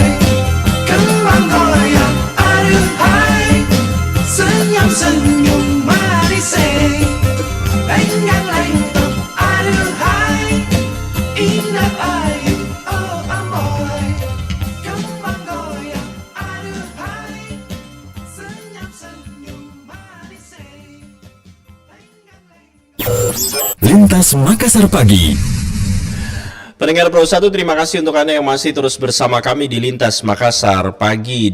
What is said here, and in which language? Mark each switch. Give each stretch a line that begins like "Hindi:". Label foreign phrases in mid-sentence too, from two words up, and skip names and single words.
Indonesian: Kembang goyang aduhai, senyum-senyum manis, lenggang-lenggong aduhai, indah ayu oh amboy. Kembang goyang aduhai, senyum-senyum manis. Lintas Makassar Pagi. Pendengar Pro 1, terima kasih untuk Anda yang masih terus bersama kami di Lintas Makassar Pagi.